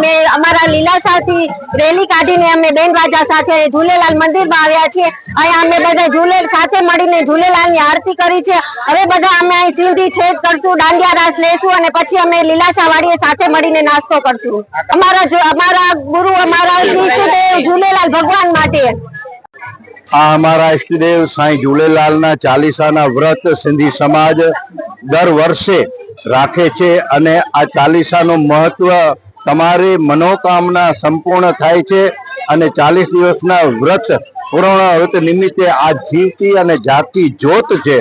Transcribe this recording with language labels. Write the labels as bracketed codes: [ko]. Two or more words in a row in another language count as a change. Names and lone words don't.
[gu] અમે અમારા લીલાશાહ થી રેલી કાઢીને અમે બેન બાજા સાથે ઝૂલેલાલ મંદિર માં આવ્યા છીએ। અહીંયા અમે બધા ઝૂલેલ સાથે મળીને ઝૂલેલાલની આરતી કરી છે। હવે બધા અમે અહીં સિંધી છેદ કરશું, દાંડિયા રાસ લેશું અને પછી અમે લીલાશાહ વાડીએ સાથે મળીને નાસ્તો કરશું। અમારા ગુરુ અમારા ઈષ્ટદેવ झूलेलाल भगवान માટે આ હમારા ઇષ્ટદેવ સાંઈ ઝૂલેલાલ ના 40 વ્રત સિંધી સમાજ દર વર્ષે રાખે છે અને આ 40 નો મહત્વ તમારી મનોકામના સંપૂર્ણ થાય છે અને 40 દિવસના વ્રત પૂર્ણ વ્રત નિમિત્તે આ જીવતી અને જાગતી જ્યોત છે।